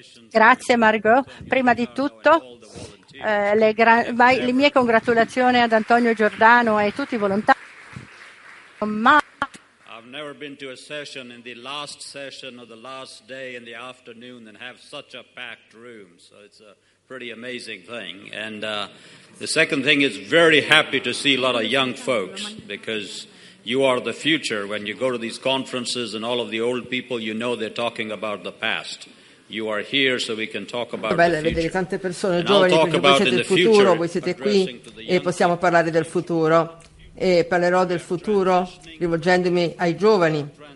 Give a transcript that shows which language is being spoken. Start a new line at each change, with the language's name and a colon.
Italian: Grazie Margot, prima di tutto le mie congratulazioni ad Antonio Giordano e tutti i volontari.
English: I've never been to a session in the last session of the last day in the afternoon and have such a packed room, so it's a pretty amazing thing. And the second thing is very happy to see a lot of young folks, because you are the future. When you go to these conferences and all of the old people, you know they're talking about the past. You are here so we can talk about the future.
Italian: Vedere tante persone giovani, perché voi siete il futuro, voi siete qui e possiamo parlare del futuro. E parlerò del futuro rivolgendomi ai giovani.